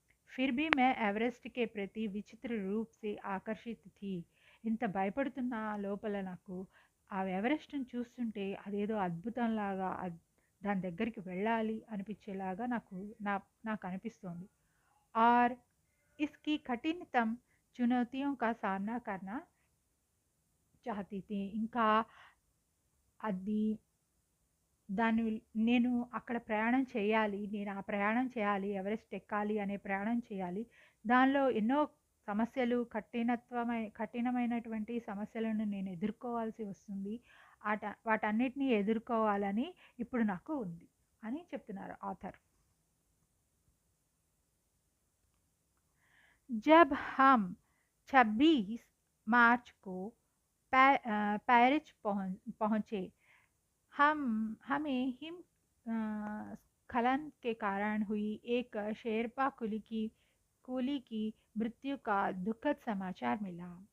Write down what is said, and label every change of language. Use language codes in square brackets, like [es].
[hi] फिर भी मैं एवरेस्ट के प्रति విచిత్ర రూప్ से ఆకర్షిత్ थी. [te] ఇంత భయపడుతున్న లోపల నాకు ఆ ఎవరెస్ట్‌ని చూస్తుంటే అదేదో అద్భుతంలాగా దాని దగ్గరికి వెళ్ళాలి అనిపించేలాగా నాకు అనిపిస్తోంది. [hi] और इसकी कठिनतम चुनौतियों का सामना करना चाहती थी. [te] ఇంకా అది నేను అక్కడ ప్రయాణం చేయాలి. నేను ఆ ప్రయాణం చేయాలి. ఎవరెస్ట్ ఎక్కాలి అనే ప్రయాణం చేయాలి. దానిలో ఎన్నో సమస్యలు కఠినమైనటువంటి సమస్యలను నేను ఎదుర్కోవాల్సి వస్తుంది. వాటన్నిటిని ఎదుర్కోవాలని ఇప్పుడు నాకు ఉంది అని చెప్తున్నారు ఆథర్. [hi] जब हम 26 मार्च को पेरिस पहुंचे, हमें हिमस्खलन के कारण हुई एक शेर्पा కూలీ की मृत्यु का दुखद समाचार मिला.